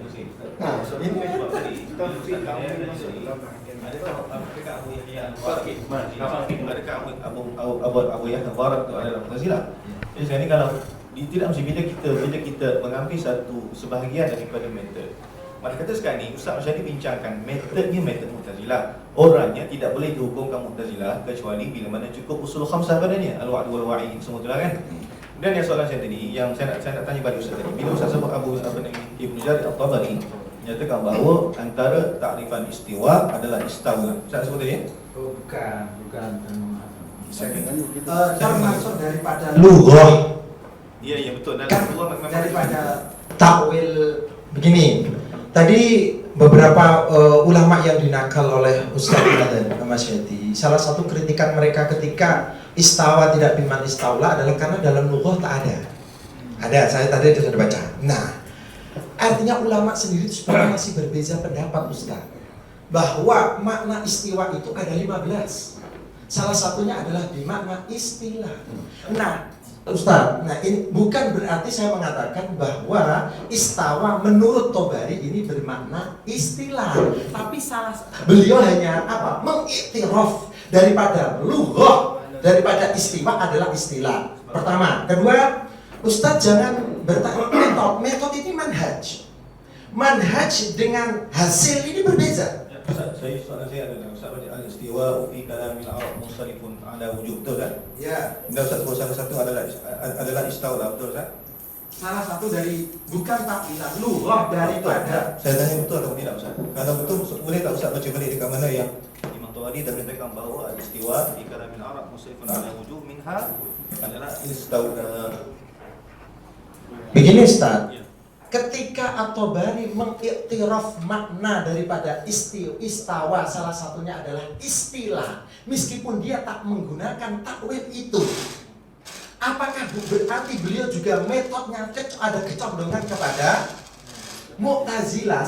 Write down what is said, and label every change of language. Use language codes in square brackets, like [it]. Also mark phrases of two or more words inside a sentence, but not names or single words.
[ms] Adakah Abu Yahya Mubarak itu adalah Mu'tazilah? Jadi sekarang ni kalau tidak mesti bila kita mengambil satu sebahagian daripada metod. Maka kata sekarang ni Ustaz Masyadi bincangkan metodnya metod Mu'tazilah. Orangnya tidak boleh dihukumkan Mu'tazilah kecuali bila mana cukup [ar] usul khamsah [ms] padanya, [ar] al-wa'd wal wa'id [ms] semua itulah kan. Dan yang soalan saya tadi yang saya nak tanya pada Ustaz tadi, bila Ustaz sebut Ibnu Jarir At-Tabari menyatakan bahawa antara takrifan istiwa adalah istaula. Ustaz sebut tadi ya? Oh, bukan. Termasuk daripada lughah. Iya betul. Dan Daripada takwil begini. [id] Tadi beberapa ulama yang dinakal oleh Ustaz dan Mas Yati, salah satu kritikan mereka ketika istawa tidak [ar] biman istaula [id] adalah karena dalam lughah tak ada. Ada, saya tadi sudah baca. Nah, artinya ulama sendiri sebenarnya masih berbeza pendapat Ustaz, bahwa makna istiwa itu ada 15. Salah satunya adalah bimakna istilah. Nah, Ustaz, ini bukan berarti saya mengatakan bahwa istawa menurut Tabari ini bermakna istilah, tapi beliau hanya mengiktiraf daripada lughah, daripada istiwa adalah istilah. Pertama, kedua, Ustaz jangan bertanya metode ini manhaj. [ms] Manhaj dengan hasil ini berbeza. Soalan saya adalah Ustaz [ar] al-istiwa fi kalamil Arab mustalifun ala wujub, [ms] betul kan? Ya. Dan Ustaz salah satu adalah istaula, betul kan? Salah satu dari bukan takwilan lughah daripada. Saya tanya betul atau tidak Ustaz? Kalau betul boleh tak Ustaz baca balik dekat mana yang Imam Tabari dah beritakan bahawa [ar] al-istiwa fi kalamil Arab mustalifun ala wujub minha [ms] adalah istaula. Begini Ustaz. [id] ketika At-Tabari mengiktiraf makna daripada istawa, salah satunya adalah istilah, meskipun dia tak menggunakan takwil itu. Apakah berarti beliau juga metodenya ada kecondongan kepada Mu'tazilah?